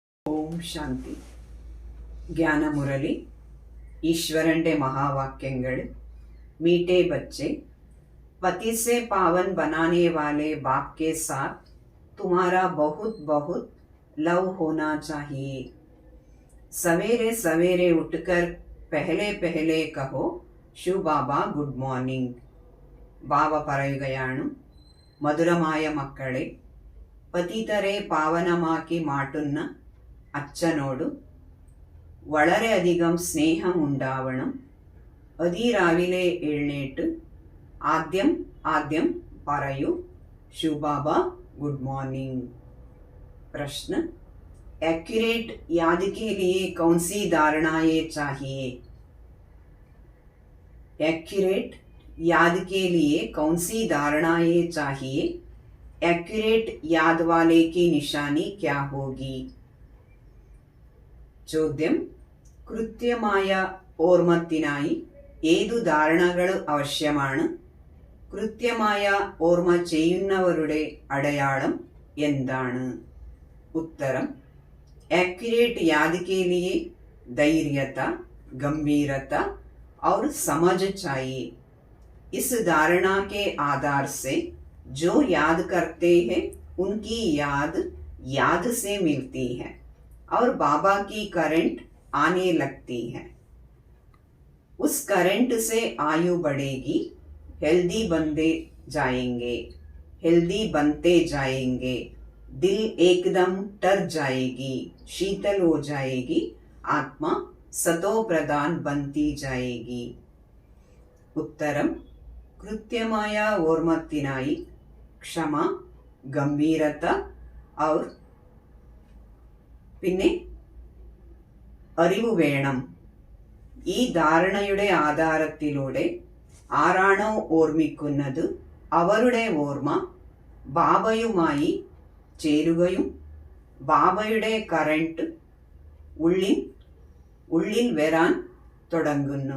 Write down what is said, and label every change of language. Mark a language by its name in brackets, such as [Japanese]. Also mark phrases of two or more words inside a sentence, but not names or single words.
[Malayalam] ഓം ശാന്തി. ജ്ഞാനമുരളി. ഈശ്വരന്റെ മഹാവാക്യങ്ങൾ. [Hindi] मीठे बच्चे, पति से पावन बनाने वाले बाप के साथ तुम्हारा बहुत बहुत लव होना चाहिए. सवेरे सवेरे उठकर पहले पहले कहो शिव बाबा [English] good morning. [Malayalam] ബാബ പറയുകയാണ്, മധുരമായ മക്കളെ, പതിതരെ പാവനമാക്കി മാറ്റുന്ന അച്ഛനോട് വളരെയധികം സ്നേഹമുണ്ടാവണം. അതിരാവിലെ എഴുന്നേറ്റ് ആദ്യം ആദ്യം പറയൂ शिव बाबा [English] good morning. [Hindi] प्रश्न, एक्यूरेट याद के लिए कौन सी धारणाएं चाहिए? एक्यूरेट याद के लिए कौन सी धारणाएं चाहिए? एक्यूरेट याद वाले की निशानी क्या होगी? [Malayalam] ചോദ്യം, കൃത്യമായ ഓർമ്മത്തിനായി ഏതു ധാരണകൾ ആവശ്യമാണ്? കൃത്യമായ ഓർമ്മ ചെയ്യുന്നവരുടെ അടയാളം എന്താണ്? ഉത്തരം, [Hindi] एक्यूरेट याद के लिए धैर्यता, गंभीरता और समझ चाहिए. इस धारणा के आधार से जो याद करते हैं उनकी याद से मिलती है और बाबा की करंट आने लगती है. उस करंट से आयु बढ़ेगी, हेल्दी बनते जाएंगे, दिल एकदम टर जाएगी, शीतल हो जाएगी, आत्मा सतो प्रधान बनती जाएगी. [Malayalam] ഉത്തരം, കൃത്യമായ ഓർമ്മത്തിനായി ക്ഷമ, ഗംഭീരത और പിന്നെ അറിവ് വേണം. ഈ ധാരണയുടെ ആധാരത്തിലൂടെ ആരാണോ ഓർമ്മിക്കുന്നത് അവരുടെ ഓർമ്മ ബാബയുമായി ചേരുകയും ബാബയുടെ കറന്റ് ഉള്ളിൽ വരാൻ തുടങ്ങുന്നു.